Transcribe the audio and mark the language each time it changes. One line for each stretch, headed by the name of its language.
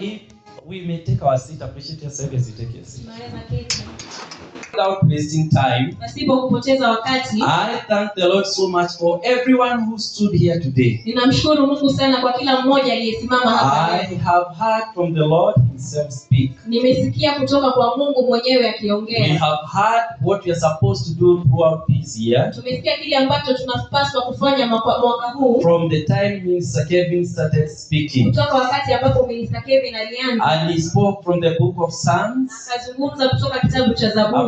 English: If we may take our seat, appreciate yourself as you take your seat.
Swahili: Tunaweza keti.
English: Without wasting time,
Swahili: Pasipo kupoteza wakati,
English: I thank the Lord so much for everyone who stood here today.
Swahili: ninamshukuru Mungu sana kwa kila mmoja aliyesimama hapa
English: I
Swahili: leo.
English: have heard from the Lord himself speak.
Swahili: Nimesikia kutoka kwa Mungu mwenyewe
English: We
Swahili: akiongea.
English: have heard what we are supposed to do throughout this year.
Swahili: Tumesikia kile ambacho tunapaswa kufanya mwaka huu
English: From the time Minister Kevin started speaking.
Swahili: kutoka wakati ambapo Minister Kevin alianza.
English: And he spoke from the book of Psalms
Swahili: Akazungumza kutoka kitabu cha Zaburi